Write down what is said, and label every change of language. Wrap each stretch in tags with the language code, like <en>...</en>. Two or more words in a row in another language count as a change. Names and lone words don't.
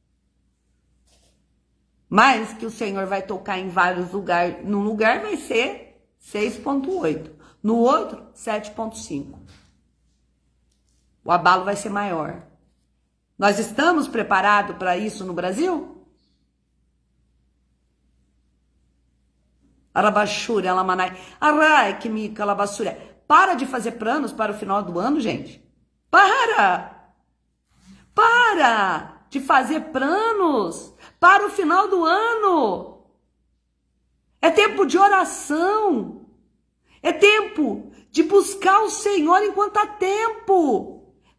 <pt>Mas que o Senhor vai tocar em vários lugares. Num lugar vai ser 6,8. No outro, 7,5. O abalo vai ser maior. Nós estamos preparados para isso no Brasil? Arabaxúria, Alamanai. Arai, que me calabaçúria. Para de fazer planos para o final do ano, gente. Para de fazer planos para o final do ano. É tempo de oração. É tempo de buscar o Senhor enquanto há tempo.</pt>